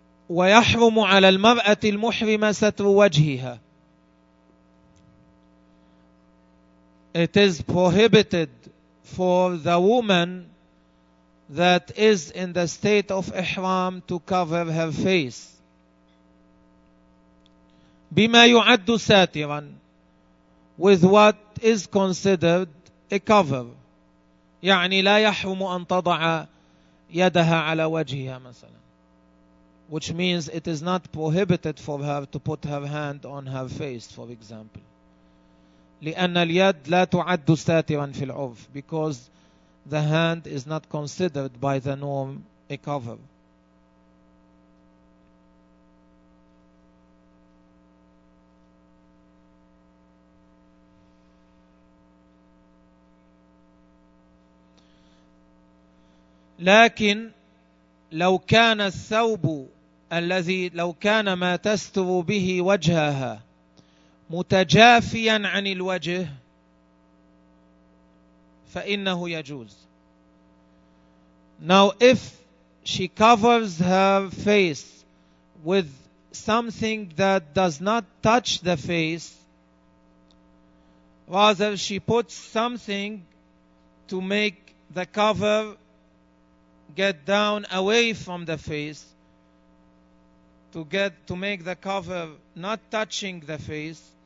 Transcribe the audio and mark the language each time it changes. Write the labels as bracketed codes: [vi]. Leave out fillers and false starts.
[ar] ويحرم على المرأة المحرمة ستر وجهها. [en] It is prohibited for the woman that is in the state of ihram to cover her face. [ar] بما يعد ساترا, [en] with what is considered a cover. [ar] يعني لا يحرم أن تضع يدها على وجهها مثلا. [en] Which means it is not prohibited for her to put her hand on her face, for example. [ar] لأن اليد لا تعد ساترا في العرف, [en] because the hand is not considered by the norm a cover. [ar] لكن لو كان الثوب الذي لو كان ما تستر به وجهها متجافيا عن الوجه فإنه يجوز. [en] Now if she covers her face with something that does not touch the face, rather she puts something to make the cover get down away from the face, to make the cover not touching the face,